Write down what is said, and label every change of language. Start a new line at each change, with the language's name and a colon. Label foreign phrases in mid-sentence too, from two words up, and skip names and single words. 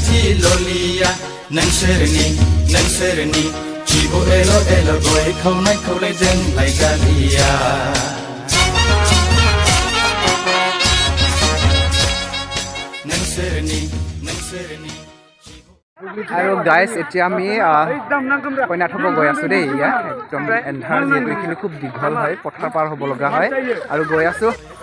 Bodo: ललिया नोंसोरनि जिबो एल' एल' गय खावलाय जोंलाय जालिया
Assamese: আৰু গাইজ এতিয়া আমি কইনা থ'ব গৈ আছোঁ দেই ইয়াত একদম এন্ধাৰ যিহেতু এইখিনি খুব দীঘল হয় পথাৰ পাৰ হ'ব লগা হয় আৰু গৈ আছোঁ